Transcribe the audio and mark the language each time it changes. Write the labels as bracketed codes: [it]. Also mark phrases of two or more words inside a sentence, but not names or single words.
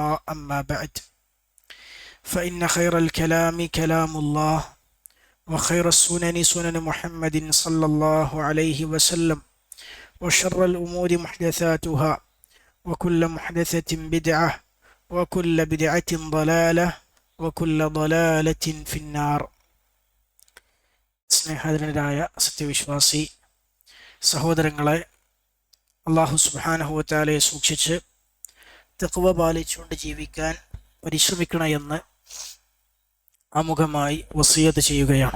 [ar] أما بعد، فإن خير الكلام كلام الله، وخير السنن سنن محمد صلى الله عليه وسلم، وشر الأمور محدثاتها، وكل محدثة بدعة، وكل بدعة ضلالة، وكل ضلالة في النار. [ml] സ്നേഹധനരായ സത്യവിശ്വാസി സഹോദരങ്ങളെ, [ar] الله سبحانه وتعالى [ml] സൂക്ഷിച്ച് തഖ്വ പാലിച്ചുകൊണ്ട് ജീവിക്കാൻ പരിശ്രമിക്കണമെന്ന് ആമുഖമായി വസിയത്ത് ചെയ്യുകയാണ്.